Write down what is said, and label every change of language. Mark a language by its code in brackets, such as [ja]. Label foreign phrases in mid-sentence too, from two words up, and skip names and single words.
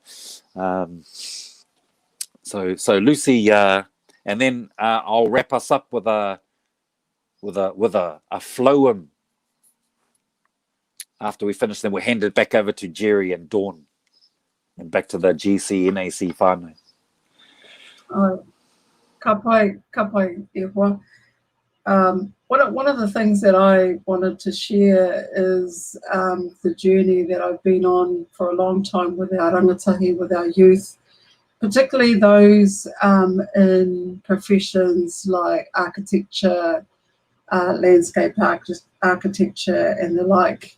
[en] So Lucy, and then I'll wrap us up with a floem. After we finish, then we'll hand it back over to Jerry and Dawn, and back to the GCNAC whānau. [mi] Ka pai e hoa. [en] One of the things that I wanted to share is the journey that I've been on for a long time with our rangatahi, with our youth, particularly those in professions like architecture, landscape architecture and the like.